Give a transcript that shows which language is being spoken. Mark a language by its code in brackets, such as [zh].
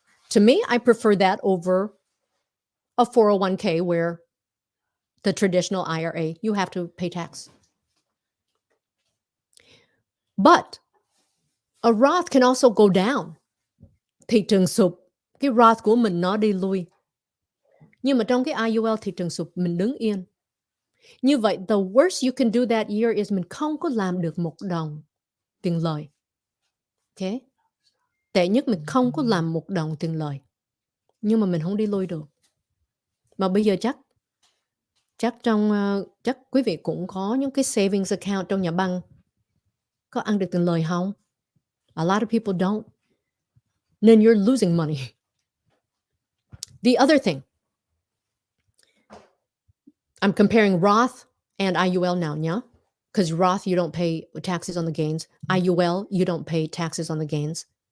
[en] To me, I prefer that over a 401k where the traditional IRA, you have to pay tax. But a Roth can also go down. [vi] Thị trường sụp, cái Roth của mình nó đi lui. Nhưng mà trong cái IUL thị trường sụp, mình đứng yên. Như vậy, [en] the worst you can do that year is [vi] mình không có làm được một đồng tiền lời. Okay? Tệ nhất mình không có làm một đồng tiền lời. Nhưng mà mình không đi lui được. Mà bây giờ chắc quý vị cũng có những cái savings account trong nhà băng. Có ăn được tiền lời không? [en] A lot of people don't. Then you're losing money. The other thing, I'm comparing Roth and IUL now, yeah? Because Roth, you don't pay taxes on the gains. IUL, you don't pay taxes on the gains.